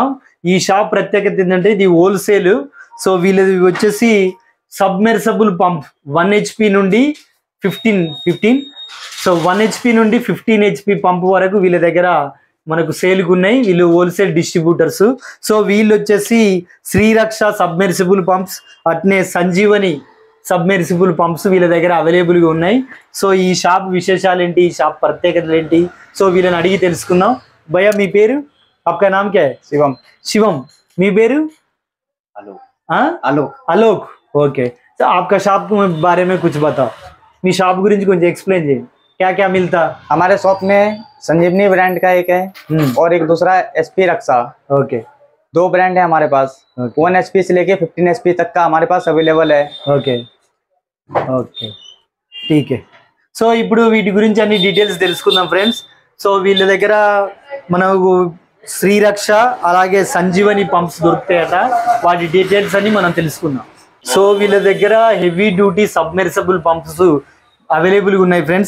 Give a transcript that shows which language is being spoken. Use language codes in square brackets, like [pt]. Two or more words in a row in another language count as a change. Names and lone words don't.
[te] ఈ షాప్ ప్రత్యేకత ఏంటంటే ఇది హోల్సేల్. సో వీళ్ళది వచ్చేసి [en] submersible pump [te] 1 HP నుండి 15 సో 1 HP నుండి 15 HP పంప్ వరకు వీళ్ళ దగ్గర మనకు సేల్కి ఉన్నాయి. వీళ్ళు [en] wholesale distributors. [te] సో వీళ్ళు వచ్చేసి శ్రీరక్ష [en] submersible pumps, [te] అట్నే సంజీవని [en] submersible pumps [te] వీళ్ళ దగ్గర అవైలబుల్గా ఉన్నాయి. సో ఈ షాప్ విశేషాలు ఏంటి, ఈ షాప్ ప్రత్యేకతలు ఏంటి, సో వీళ్ళని అడిగి తెలుసుకుందాం. భయ్యా మీ పేరు? [hi] आपका नाम क्या है? शिवम. [te] మీ పేరు? అలోక్. ఓకే. సో आपका शॉप के बारे में कुछ बताओ. మీ షాప్ గురించి కొంచెం ఎక్స్ప్లెయిన్ చేయండి. [hi] क्या क्या मिलता? हमारे शॉप में संजीवनी ब्रांड का एक है और एक दूसरा एसपी रक्षा. ओके. 2 ब्रांड है हमारे पास. 1 HP से लेके 15 HP तक का हमारे पास अवेलेबल है. ఓకే ठीक है. [te] సో ఇప్పుడు వీటి గురించి అన్ని డీటెయిల్స్ తెలుసుకుందాం ఫ్రెండ్స్. సో వీళ్ళ దగ్గర మనకు శ్రీరక్ష అలాగే సంజీవని పంప్స్ దొరుకుతాయట. వాటి డీటెయిల్స్ అన్ని మనం తెలుసుకుందాం. సో వీళ్ళ దగ్గర [en] heavy duty submersible pumps [te] అవైలబుల్గా ఉన్నాయి ఫ్రెండ్స్.